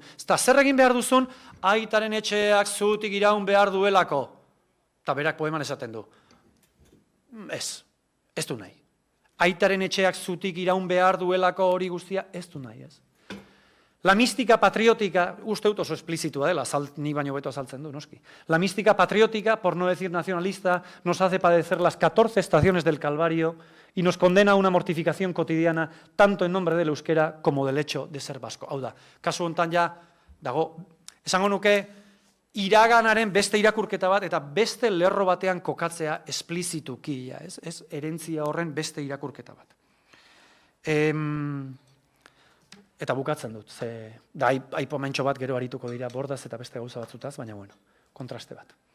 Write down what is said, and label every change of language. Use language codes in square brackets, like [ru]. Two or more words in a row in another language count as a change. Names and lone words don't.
[eu] Eta zer egin behar duzun, aitaren etxeak zutik iraun behar duelako. Eta berak poeman esaten du. Ez du nahi. Aitaren etxeak zutik iraun behar duelako hori guztia, ez du nahi, ez. [es] La mística patriótica, [eu] uste dut oso esplizitua dela, ni baino beto azaltzen du, noski. [es] La mística patriótica, por no decir nacionalista, nos hace padecer las 14 estaciones del Calvario y nos condena a una mortificación cotidiana, tanto en nombre del euskera como del hecho de ser vasco. [eu] Hau da, kasu hontan ja, dago, esango nuke, iraganaren beste irakurketa bat, eta beste lerro batean kokatzea esplizituki, ez herentzia horren beste irakurketa bat. Eta bukatzen dut, da aipomentxo bat gero arituko dira bordaz eta beste gauza batzutaz, baina bueno, kontraste bat.